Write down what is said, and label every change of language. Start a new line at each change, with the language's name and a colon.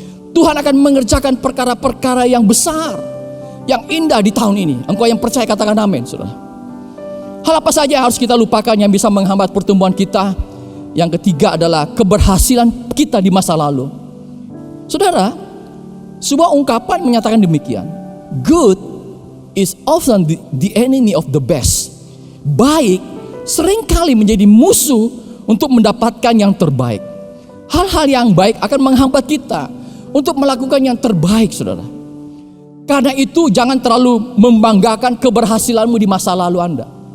Indonesian: Tuhan akan mengerjakan perkara-perkara yang besar, yang indah di tahun ini. Engkau yang percaya katakan amin saudara. Hal apa saja yang harus kita lupakan yang bisa menghambat pertumbuhan kita? Yang ketiga adalah keberhasilan kita di masa lalu. Saudara, sebuah ungkapan menyatakan demikian.
English: Good is often the enemy of the best.
Indonesian: Baik seringkali menjadi musuh untuk mendapatkan yang terbaik. Hal-hal yang baik akan menghambat kita untuk melakukan yang terbaik, saudara. Karena itu jangan terlalu membanggakan keberhasilanmu di masa lalu Anda.